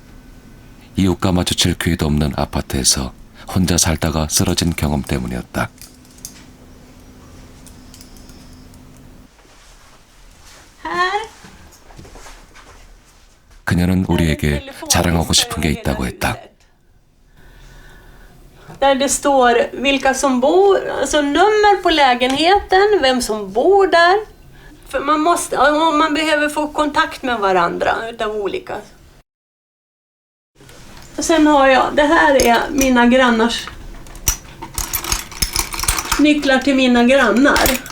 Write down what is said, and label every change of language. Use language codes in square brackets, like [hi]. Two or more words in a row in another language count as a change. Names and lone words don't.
[ko] 이웃과 마주칠 기회도 없는 아파트에서 혼자 살다가 쓰러진 경험 때문이었다. 그녀는 우리에게 자랑하고 싶은 게 있다고 했다. [sv] Där det står vilka som bor, alltså nummer på lägenheten, vem som bor där. För man behöver få kontakt med varandra utav olika. Och sen har jag, det här är mina grannars nycklar till mina grannar.